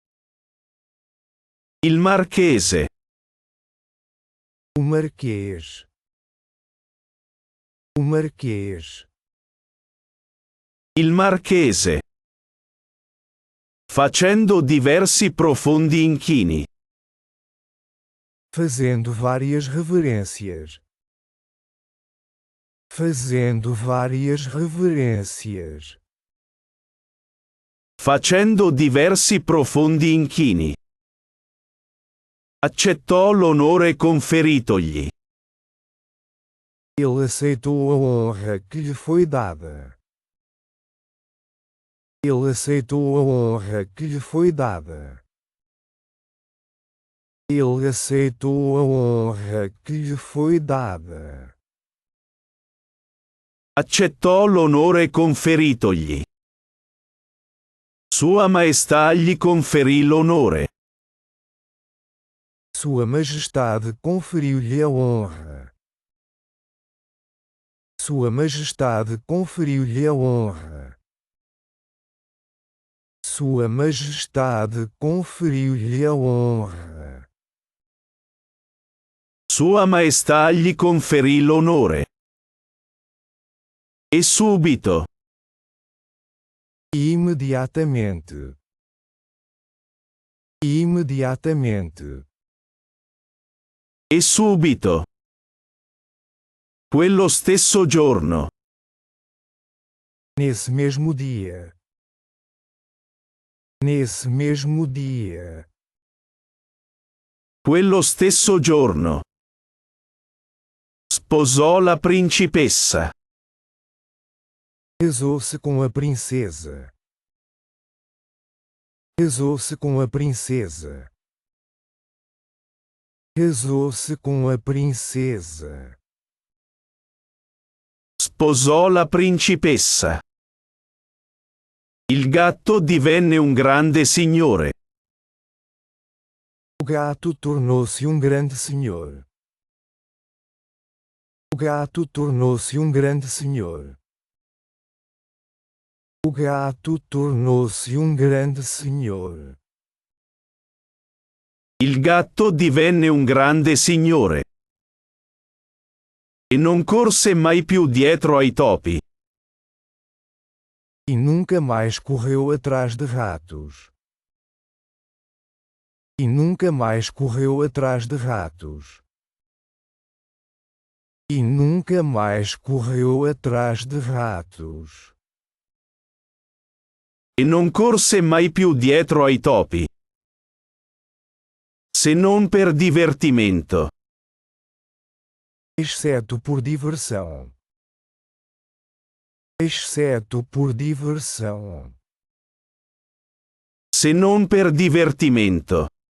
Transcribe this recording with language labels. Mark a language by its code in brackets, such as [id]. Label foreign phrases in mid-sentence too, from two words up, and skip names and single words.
[it] Il Marchese. [pt] O Marquês. O Marquês. [it] Il Marchese. Facendo diversi profondi inchini. [pt] Fazendo várias reverências. Fazendo várias reverências. [it] Facendo diversi profondi inchini. Accettò l'onore conferitogli. [pt] Ele aceitou a honra que lhe foi dada. Ele aceitou a honra que lhe foi dada. Ele aceitou a honra que lhe foi dada. [it] Accettò l'onore conferitogli. Sua Maestà gli conferì l'onore. [pt] Sua Majestade conferiu-lhe a honra. Sua Majestade conferiu-lhe a honra. Sua Majestade conferiu-lhe a honra. [it] Sua Maestà gli conferì l'onore. E subito. [pt] Imediatamente. Imediatamente. [it] E subito. Quello stesso giorno. [pt] Nesse mesmo dia. Nesse mesmo dia. [it] Quello stesso giorno. Sposò la principessa. [pt] Casou-se com a princesa. Casou-se com a princesa. Casou-se com a princesa. [it] Sposò la principessa. Il gatto divenne un grande signore. [pt] O gato tornou-se um grande senhor. O gato tornou-se um grande senhor. O gato tornou-se um grande senhor. [it] Il gatto divenne un grande signore. E non corse mai più dietro ai topi. [pt] E nunca mais correu atrás de ratos. E nunca mais correu atrás de ratos. E nunca mais correu atrás de ratos. [it] E non corse mai più dietro ai topi. Se non per divertimento. [pt] Exceto por diversão. Exceto por diversão. [it] Se non per divertimento.